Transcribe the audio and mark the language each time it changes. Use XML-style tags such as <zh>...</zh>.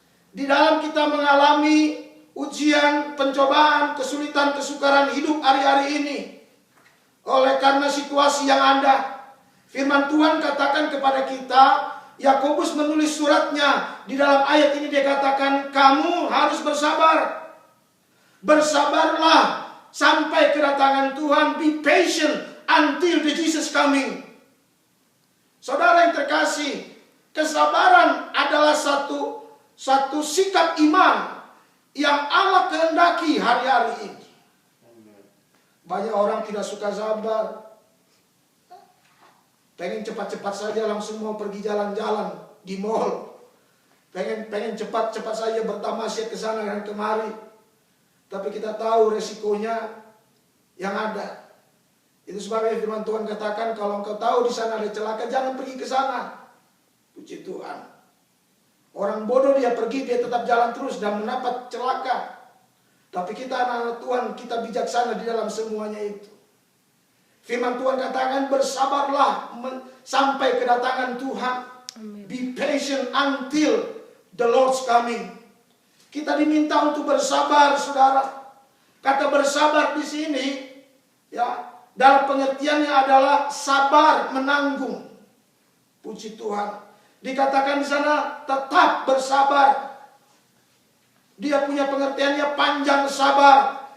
<id>Di dalam kita mengalami ujian, pencobaan, kesulitan, kesukaran hidup hari-hari ini, oleh karena situasi yang ada, firman Tuhan katakan kepada kita, Yakobus menulis suratnya, di dalam ayat ini dia katakan, kamu harus bersabar. Bersabarlah sampai kedatangan Tuhan.</id> <en>Be patient until the Jesus coming.</en> <id>Saudara yang terkasih, kesabaran adalah satu sikap iman yang Allah kehendaki hari-hari ini. Banyak orang tidak suka sabar. Pengen cepat-cepat saja langsung mau pergi jalan-jalan di mall. Pengen cepat-cepat saja bertamasya ke sana dan kemari. Tapi kita tahu resikonya yang ada. Itu sebabnya firman Tuhan katakan, kalau engkau tahu di sana ada celaka, jangan pergi ke sana. Puji Tuhan. Orang bodoh dia pergi, dia tetap jalan terus dan mendapat celaka. Tapi kita anak-anak Tuhan, kita bijaksana di dalam semuanya itu. Firman Tuhan katakan, bersabarlah sampai kedatangan Tuhan. Amen.</id> <en>Be patient until the Lord's coming.</en> <id>Kita diminta untuk bersabar, saudara. Kata bersabar di sini, ya, dalam pengertiannya adalah sabar menanggung. Puji Tuhan. Dikatakan di sana tetap bersabar. Dia punya pengertiannya panjang sabar.</id>